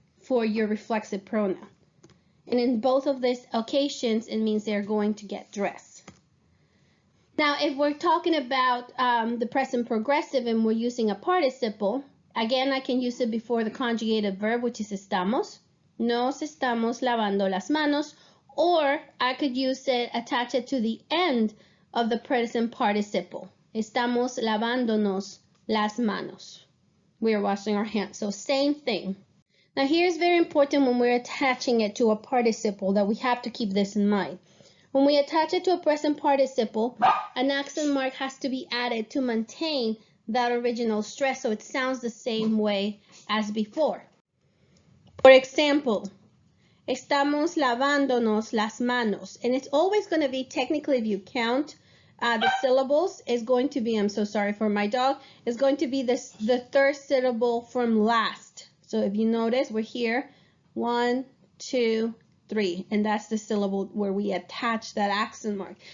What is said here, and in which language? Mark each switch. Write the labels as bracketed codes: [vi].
[en] for your reflexive pronoun. And in both of these occasions, it means they're going to get dressed. Now, if we're talking about the present progressive and we're using a participle, again, I can use it before the conjugated verb, which is estamos. [es] Nos estamos lavando las manos. [en] Or I could use it, attach it to the end of the present participle. [es] Estamos lavándonos las manos. [en] We are washing our hands. So same thing. Now here's very important when we're attaching it to a participle that we have to keep this in mind. When we attach it to a present participle, an accent mark has to be added to maintain that original stress so it sounds the same way as before. For example, [es] estamos lavándonos las manos. [en] And it's always going to be, technically, if you count the syllables, is going to be, I'm so sorry for my dog, is going to be the third syllable from last. So if you notice, we're here, 1, 2, 3, and that's the syllable where we attach that accent mark.